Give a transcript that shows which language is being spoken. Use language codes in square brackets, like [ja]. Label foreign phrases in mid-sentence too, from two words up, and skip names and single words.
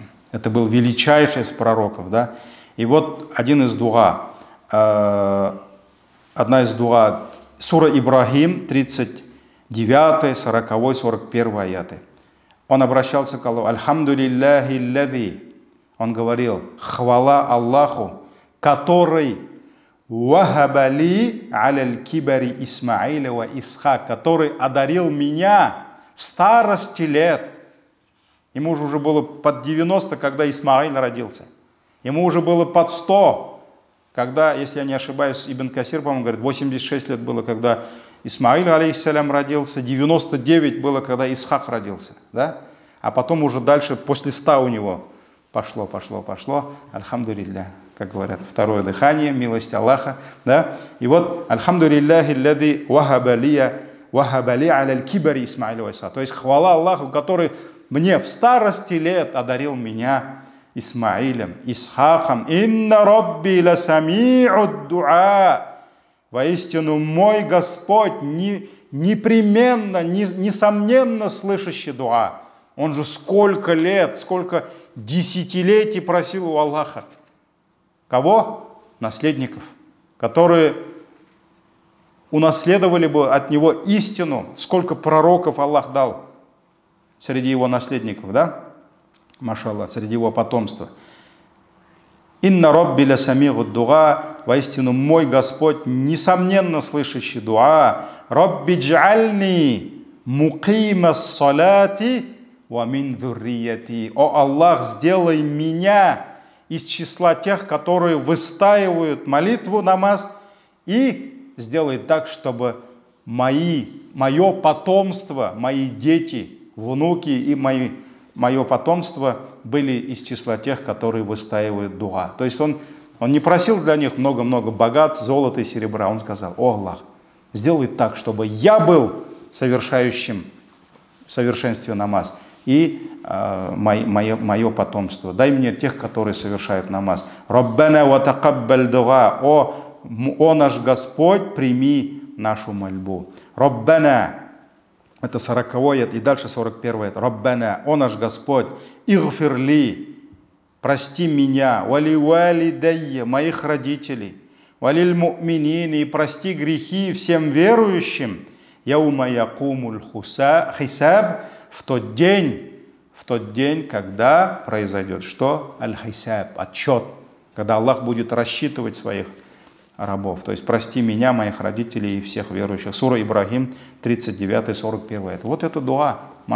[ru] Это был величайший из пророков, да? И вот один из дуа, одна из дуа, сура Ибрахим, 39, 40, 41 аяты. Он обращался к Аллаху. [ar] الحمد لله الذي. [ru] Он говорил, хвала Аллаху, который [ar] وهب لي على الكبر إسماعيل وإسحاق, [ru] который одарил меня в старости лет. Ему уже было под 90, когда Исмаиль родился. Ему уже было под 100, когда, если я не ошибаюсь, Ибн Касир, по-моему, говорит, 86 лет было, когда Исмаиль, алейхиссалям, родился, 99 было, когда Исхак родился. Да? А потом уже дальше, после 100 у него пошло. Альхамдулиллах, как говорят, второе дыхание, милость Аллаха. Да? И вот, [ar] الحمد لله الذي وهب لي على الكبر إسماعيل وإسحاق. [ru] То есть хвала Аллаху, который мне в старости лет одарил меня Исмаилем, Исхаком. [ar] إن ربي لسميع الدعاء. [ru] Воистину мой Господь непременно, несомненно слышащий дуа. Он же сколько лет, сколько десятилетий просил у Аллаха. Кого? Наследников, которые унаследовали бы от него истину. Сколько пророков Аллах дал среди его наследников, да? Машаллах, среди его потомства. [ar] إن ربي لسميع الدعاء. [ru] Воистину мой Господь несомненно слышащий дуа. [ar] رب اجعلني مقيم الصلاة ومن ذريتي. [ru] О Аллах, сделай меня из числа тех, которые выстаивают молитву, намаз, и сделай так, чтобы мое потомство, мои дети, внуки и мое потомство были из числа тех, которые выстаивают дуа. То есть он не просил для них много-много богатств, золота и серебра. Он сказал: о Аллах, сделай так, чтобы я был совершающим в совершенстве намаз, и мое потомство. Дай мне тех, которые совершают намаз. [ar] ربنا وتقبل دعاء. [ru] О наш Господь, прими нашу мольбу. Раббана. Это 40-й, и дальше 41-й. Раббана, о наш Господь, игфирли, прости меня, [ar] ولوالدي, [ru] моих родителей, [ar] وللمؤمنين, [ru] и прости грехи всем верующим, [ar] يوم يقوم الحساب, [ru] в тот день, когда произойдет что? Аль-хисаб, отчет, когда Аллах будет рассчитывать своих рабов. То есть прости меня, моих родителей и всех верующих. Сура Ибрахим, 39-41. Вот это дуа, машаллах.